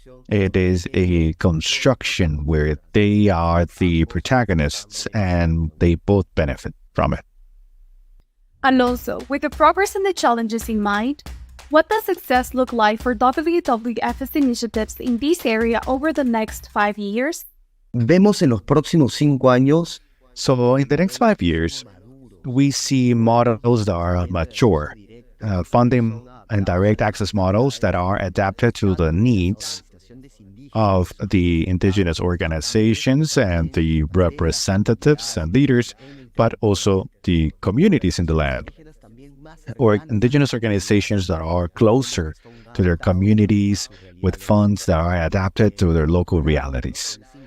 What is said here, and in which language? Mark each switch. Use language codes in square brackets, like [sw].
[en] It is a construction where they are the protagonists and they both benefit from it. And also, with the progress and the challenges in mind, what does success look like for WWF's initiatives in this area over the next 5 years? [es] Vemos en los próximos 5 años. [en] So in the next 5 years, we see models that are mature, funding and direct access models that are adapted to the needs of the indigenous organizations and the representatives and leaders, but also the communities in the land, or indigenous organizations that are closer to their communities with funds that are adapted to their local realities.